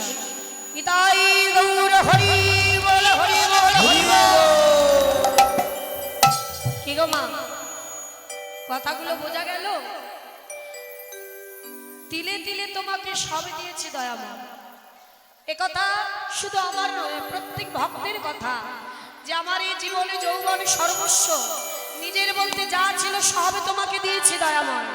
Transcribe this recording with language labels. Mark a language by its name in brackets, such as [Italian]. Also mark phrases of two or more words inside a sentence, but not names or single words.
[Bangla] নিতাই গৌর হরি বোল হরি বোল হরি বোল। কি গো মা, কথাগুলো বোঝা গেল? তিলে তিলে তোমাকে সব দিয়েছি দয়াময়। একথা শুধু আমার নয়, প্রত্যেক ভক্তের কথা, যে আমার এই জীবনে যৌবন সর্বস্ব, নিজের বলতে যা ছিল সব তোমাকে দিয়েছি দয়াময়।